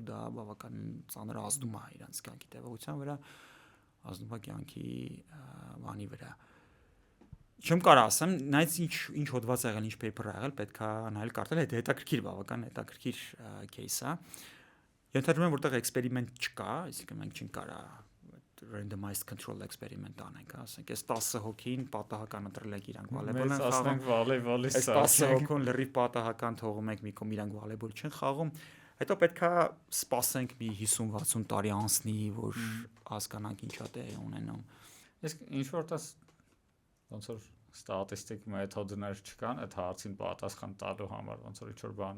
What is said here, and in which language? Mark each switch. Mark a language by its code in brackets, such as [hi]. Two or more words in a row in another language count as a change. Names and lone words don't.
[hy] դա բավականին ծանր ազդում է իրանց կյանքի տևողության վրա, ազդում է կյանքի բանի վրա։ Չեմ կարող ասեմ, նայած ինչ հոդված ա եղել, ինչ paper ա եղել, պետքա նայել կարդալ, այդ հետաքրքիր բավական հետաքրքիր case է։ Ենթադրում եմ, որտեղ էքսպերիմենտ չկա, այսինքն մենք չենք կարող [en] randomized control experiment [hy] անենք, ասենք, այս 10 հոգին պատահական ընտրել եք իրանք վոլեյբոլ են խաղում, վոլեյբոլիստ, այս 10 հոգուն լրիվ պատահական թողում եք մի կողմ իրանք վոլեյբոլ չեն խաղում, հետո պետքա սպասենք մի 50-60 տարի անցնի, որ հասկանանք ինչա տեղի ունենում։ Իսկ ինչ որտես ոնց որ ստատիստիկ մեթոդներ չկան այդ հարցին պատասխան տալու համար, ոնց որ ինչ-որ բանը։